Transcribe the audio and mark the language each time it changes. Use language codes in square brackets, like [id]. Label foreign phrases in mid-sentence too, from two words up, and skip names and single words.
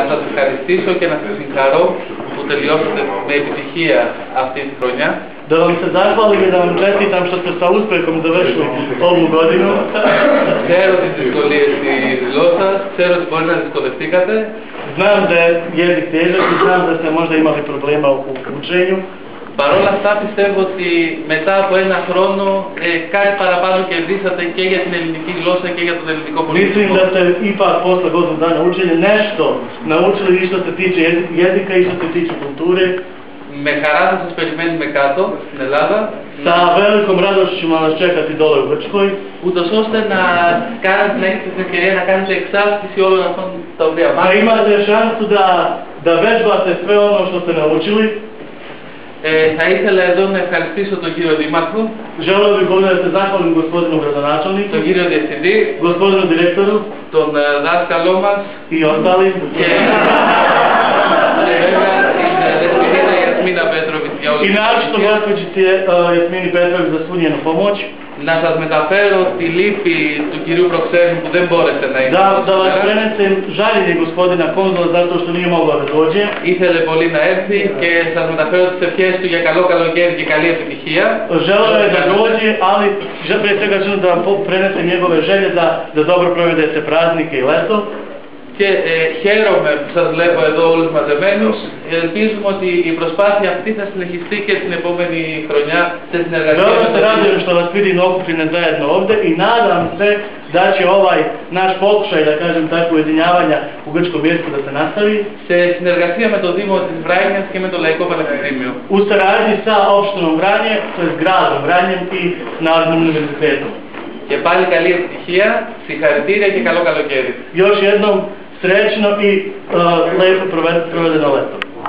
[el] ευχαριστήσω και να σας συγχαρώ που τελειώσατε με επιτυχία αυτή τη χρονιά. [sr] Da vam se zahvalim i da vam čestitam što ste sa uspehom završili ovu godinu. [el] Ξέρω τις δυσκολίες της γλώσσας, ξέρω ότι μπορεί να δυσκολευτήκατε. [sr] Znam da je jezik težak i znam da ste možda imali problema u učenju. [el] Παρ' όλα αυτά πιστεύω ότι μετά από ένα χρόνο κάτι παραπάνω κερδίσατε και για την ελληνική γλώσσα και για τον ελληνικό πολιτισμό. [sr] Mislim da ste ipak posle godinu dana učenja nešto naučili i što se tiče jezika i što se tiče kulture. [el] Με χαρά θα σας περιμένουμε κάτω στην Ελλάδα. [sr] Sa velikom radošću ćemo vas čekati dole u Grčkoj. [el] Ούτως ώστε να έχετε την ευκαιρία να κάνετε εξάσκηση όλων αυτών τα οποία mājate. [sr] Imate šansu da vežbate sve ono što ste naučili. [el] Θα ήθελα εδώ να ευχαριστήσω τον κύριο Δήμαρχο, [sr] Želio bih ovdje da se zahvalim gospodinu gradonačelniku, [el] τον κύριο Διευθυντή, [sr] gospodinu direktoru, [el] τον δάσκαλό μας [sr] i ostalim. I naročito gospođici Jasmini Petrović za svu njenu pomoć. [el] Να σας μεταφέρω τη λύπη του κυρίου Προξέρη που δεν μπόρεσε να είναι. [sr] Da vas prenesem žaljenje gospodina konzula zato što nije mogao da dođe. [el] Ήθελε πολύ να έρθει και σας μεταφέρω τις ευχές του για καλό καλοκαίρι και καλή επιτυχία. [sr] Želeo je da dođe, ali prije svega želim da vam prenesem njegove želje da dobro provedete praznike i leto. [el] Και χαίρομαι που σας βλέπω εδώ όλους μαζεμένους. Ελπίζουμε ότι η προσπάθεια αυτή θα συνεχιστεί και την επόμενη χρονιά σε συνεργασία. [sr] Veoma se radujem što vas vidim okupljene zajedno ovdje i nadam se da će ovaj naš pokušaj, da kažem tako, ujedinjavanja u grčkom jeziku da se nastavi. [el] Σε συνεργασία με το Δήμο της Βράνιας και με το Λαϊκό Πανεπιστήμιο. [sr] U saradnji sa opštinom Vranje, to je gradom Vranjem i s Narodnim univerzitetom. [el] Και πάλι καλή επιτυχία, συγχαρητήρια και καλό καλοκαίρι. [sr] Još jednom srećno i lepo provedeno leto.